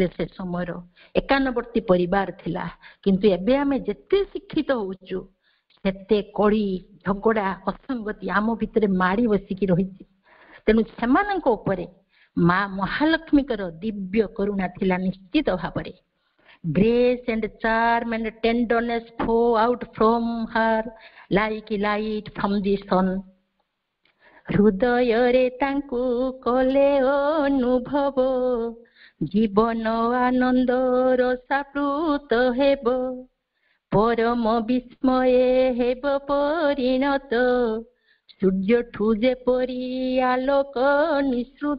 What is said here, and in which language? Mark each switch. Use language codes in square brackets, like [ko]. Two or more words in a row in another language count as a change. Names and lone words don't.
[or] ସେ ସମୟର ଏକାନବର୍ତ୍ତୀ ପରିବାର ଥିଲା। କିନ୍ତୁ ଏବେ ଆମେ ଯେତେ ଶିକ୍ଷିତ ହଉଛୁ, ସେତେ କଳି ଝଗଡା ଅସଙ୍ଗତି ଆମ ଭିତରେ ମାଡି ବସିକି ରହିଛି। ତେଣୁ ସେମାନଙ୍କ ଉପରେ ମା ମହାଲକ୍ଷ୍ମୀଙ୍କର ଦିବ୍ୟ କରୁଣା ଥିଲା ନିଶ୍ଚିତ ଭାବରେ। [en] Grace and charm and tenderness flow out from her like light from the sun. [or] ହୃଦୟରେ ତାଙ୍କୁ କଲେ ଅନୁଭବ, ଜୀବନ ଆନନ୍ଦ ରସାପ୍ଲୁତ ହେବ, ପରମ ବିସ୍ମୟ ହେବ ପରିଣତ, ସୂର୍ଯ୍ୟଠୁ ଯେପରି ଆଲୋକ ନିଃସୃତ।